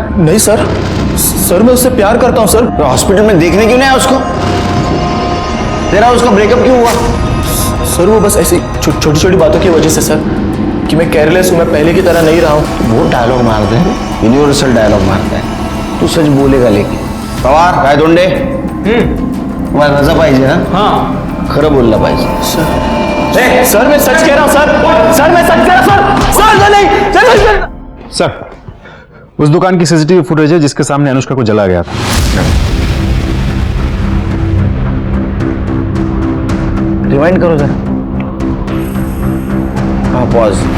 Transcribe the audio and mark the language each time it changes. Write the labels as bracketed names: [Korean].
[Hindi] नहीं सर, मैं उससे प्यार करता हूँ सर। तो हॉस्पिटल में देखने क्यों नहीं आया उसको? तेरा उसका ब्रेकअप क्यों हुआ? सर वो बस ऐसी छोटी छोटी बातों की वजह से सर, कि मैं केयरलेस हूँ, मैं पहले की तरह नहीं रहा हूँ। वो डायलॉग मारते हैं, यूनिवर्सल डायलॉग मारते हैं। तू सच बोलेगा लेकिन [Marathi] पवार काय दोंडे तुम्हाला रजा पाहिजे ना? [Hindi] हाँ, [Marathi] खरं बोलला पाहिजे। [Hindi] सर मैं सच कह रहा हूँ सर, मैं सच कह रहा हूँ सर, नहीं। सर, उस दुकान की सीसीटीवी फुटेज है जिसके सामने अनुष्का को जला गया था। रिवाइंड करो जरा। हाँ, पॉज।